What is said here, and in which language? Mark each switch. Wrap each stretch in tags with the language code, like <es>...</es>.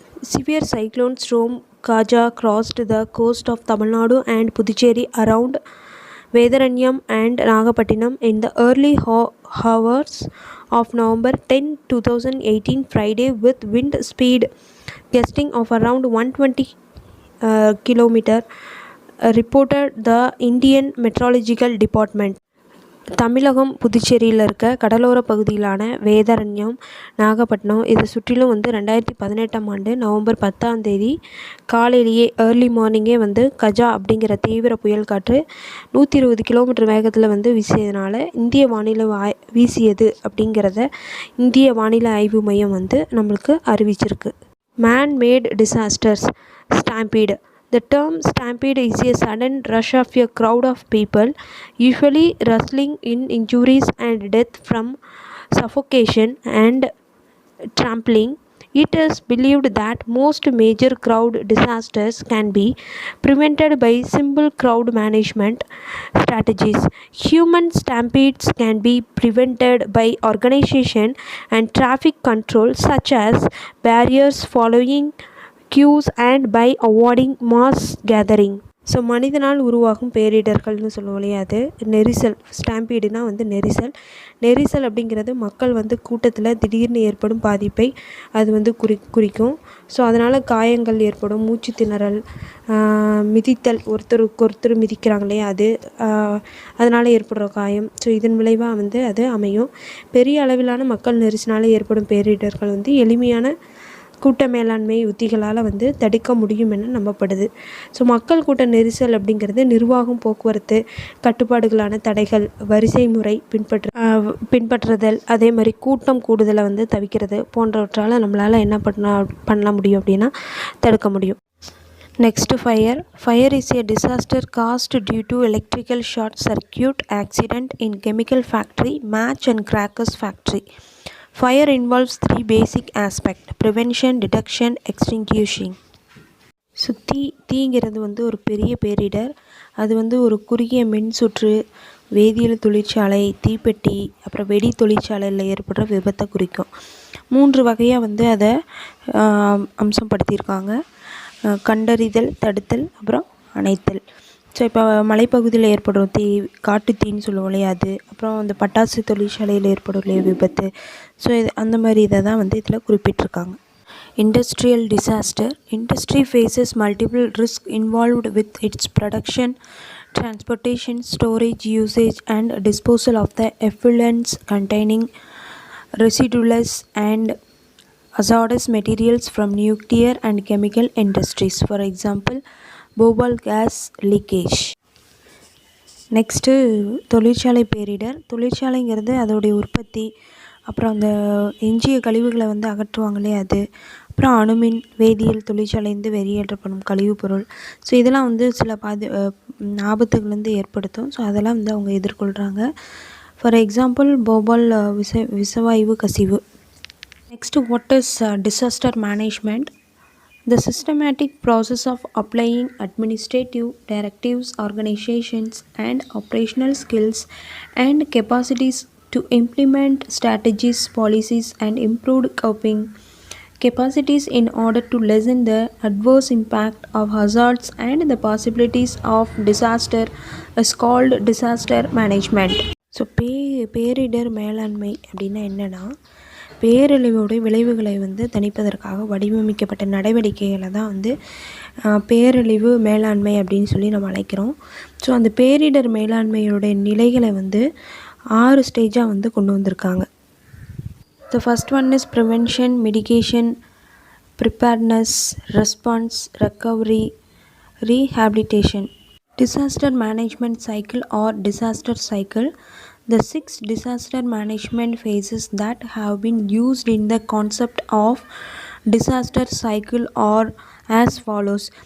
<en>Severe cyclone storm Gaja crossed the coast of Tamil Nadu and Puducherry around Vedaranyam and Nagapattinam in the early hours of November 10, 2018 Friday with wind speed gusting of around 120 km, reported the Indian Meteorological Department.</en> <ta>தமிழகம், புதுச்சேரியில் இருக்க கடலோர பகுதியிலான வேதாரண்யம், நாகப்பட்டினம் இதை சுற்றிலும் வந்து 2018ஆம் ஆண்டு November 10 காலையிலேயே</ta> <en>early மார்னிங்கே</en> <ta>வந்து கஜா அப்படிங்கிற தீவிர புயல் காற்று 120 கிலோமீட்டர் வேகத்தில் வந்து வீசியதுனால வீசியது அப்படிங்கிறத இந்திய வானிலை ஆய்வு மையம் வந்து நம்மளுக்கு அறிவிச்சிருக்கு.</ta> <en>Man-made disasters. Stampede. The term stampede is a sudden rush of a crowd of people, usually resulting in injuries and death from suffocation and trampling. It is believed that most major crowd disasters can be prevented by simple crowd management strategies. Human stampedes can be prevented by organization and traffic control, such as barriers, following cues, and by avoiding mass gathering.</en> <ta>So மனிதனால் உருவாகும் பேரிடர்கள்னு சொல்லுவோம் இல்லையா, அது நெரிசல். ஸ்டாம்பீடுனா வந்து நெரிசல் அப்படிங்கிறது மக்கள் வந்து கூட்டத்தில் திடீர்னு ஏற்படும் பாதிப்பை அது வந்து குறிக்கும். ஸோ அதனால் காயங்கள் ஏற்படும், மூச்சு திணறல், மிதித்தல், ஒருத்தருக்கு ஒருத்தர் மிதிக்கிறாங்க இல்லையா, அதனால் ஏற்படுற காயம். ஸோ இதன் விளைவாக வந்து அது அமையும். பெரிய அளவிலான மக்கள் நெரிசலால் ஏற்படும் பேரிடர்கள் வந்து எளிமையான கூட்ட மேலாண்மை உத்திகளால் வந்து தடுக்க முடியும் என நம்பப்படுது. ஸோ மக்கள் கூட்ட நெரிசல் அப்படிங்கிறது நிர்வாகம், போக்குவரத்து கட்டுப்பாடுகளான தடைகள், வரிசை முறை பின்பற்றுதல், அதே மாதிரி கூட்டம் கூடுதலை வந்து தவிர்க்கிறது போன்றவற்றால் நம்மளால் என்ன பண்ண முடியும் அப்படின்னா தடுக்க முடியும்.</ta> <en>Next fire is a disaster caused due to electrical short circuit accident in chemical factory, match and crackers factory. Fire involves 3 basic aspects: prevention, detection, extinguishing.</en> <ta>So தீங்கிறது வந்து ஒரு பெரிய பேரிடர். அது வந்து ஒரு குறுகிய மின் சுற்று, வேதியியல் தொழிற்சாலை, தீப்பெட்டி, அப்புறம் வெடி தொழிற்சாலையில் ஏற்படுற விபத்தை குறிக்கும். 3 வகையாக வந்து அதை அம்சப்படுத்தியிருக்காங்க: கண்டறிதல், தடுத்தல், அப்புறம் அணைத்தல். ஸோ இப்போ மலைப்பகுதியில் ஏற்படும் காட்டுத்தீன்னு சொல்லுவோம் இல்லையா, அது, அப்புறம் அந்த பட்டாசு தொழிற்சாலையில் ஏற்படும் இல்லையா விபத்து. ஸோ அந்த மாதிரி இதை தான் வந்து இதில் குறிப்பிட்டிருக்காங்க.</ta> <en>Industrial disaster. Industry faces multiple risks involved with its production, transportation, storage, usage, and disposal of the effluents containing residuals and hazardous materials from nuclear and chemical industries. For example, bhopal gas leakage. Next</en> <ta>தொழிற்சாலை பேரிடர். தொழிற்சாலைங்கிறது அதோடைய உற்பத்தி, அப்புறம் அந்த எஞ்சிய கழிவுகளை வந்து அகற்றுவாங்க இல்லையா அது, அப்புறம் அணுமின் வேதியியல் தொழிற்சாலையிலேருந்து வெளியேற்றப்படும் கழிவுப்பொருள். ஸோ இதெல்லாம் வந்து சில ஆபத்துகள் வந்து ஏற்படுத்தும். ஸோ அதெல்லாம் வந்து அவங்க எதிர்கொள்கிறாங்க.</ta> <en>for example</en> <ta>போபால் விஷவாயு கசிவு.</ta> <en>Next what is disaster management? The systematic process of applying administrative directives, organizations, and operational skills and capacities to implement strategies, policies, and improved coping capacities in order to lessen the adverse impact of hazards and the possibilities of disaster is called disaster management.</en> <ta>So பேரிடர் மேலாண்மை அப்படின்னா என்னென்னா, பேரழிவோடைய விளைவுகளை வந்து தணிப்பதற்காக வடிவமைக்கப்பட்ட நடவடிக்கைகளை தான் வந்து பேரழிவு மேலாண்மை அப்படின்னு சொல்லி நம்ம அழைக்கிறோம். ஸோ அந்த பேரிடர் மேலாண்மையோடைய நிலைகளை வந்து 6 ஸ்டேஜாக வந்து கொண்டு வந்திருக்காங்க.</ta> <en>The first one is prevention, mitigation, preparedness, response, recovery, rehabilitation. Disaster management cycle or disaster cycle. The 6 disaster management phases that have been used in the concept of disaster cycle are as follows.</en>